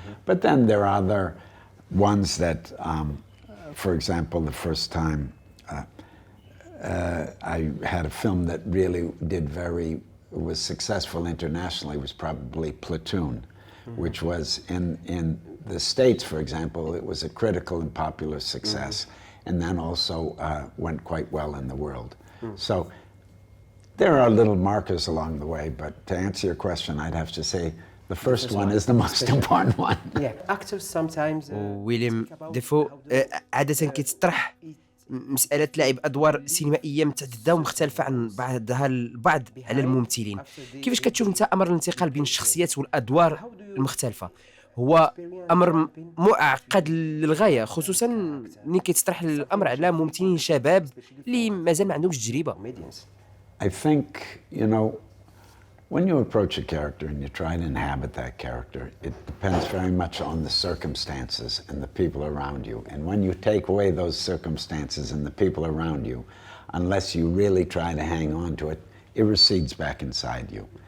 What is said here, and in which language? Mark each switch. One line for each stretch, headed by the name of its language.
English: But then there are other ones that, for example, the first time I had a film that really was successful internationally was probably Platoon, which was in the States, for example, it was a critical and popular success. And then also went quite well in the world. So there are little markers along the way, but to answer your question, I'd have to say the first one is the most important one. Actors sometimes.
Arabic: ويليام دافو عادة كيتطرح مسألة لعب أدوار سينمائية متعددة ومختلفة عن بعضها البعض على الممثلين. كيفاش كتشوف أنت أمر الانتقال بين الشخصيات والأدوار المختلفة؟ هو أمر معقد للغاية، خصوصاً ملي كيتطرح الأمر على ممثلين شباب اللي مازال ما عندهمش تجربة.
English: I think, you know, when you approach a character and you try to inhabit that character, it depends very much on the circumstances and the people around you. And when you take away those circumstances and the people around you, unless you really try to hang on to it, it recedes back inside you.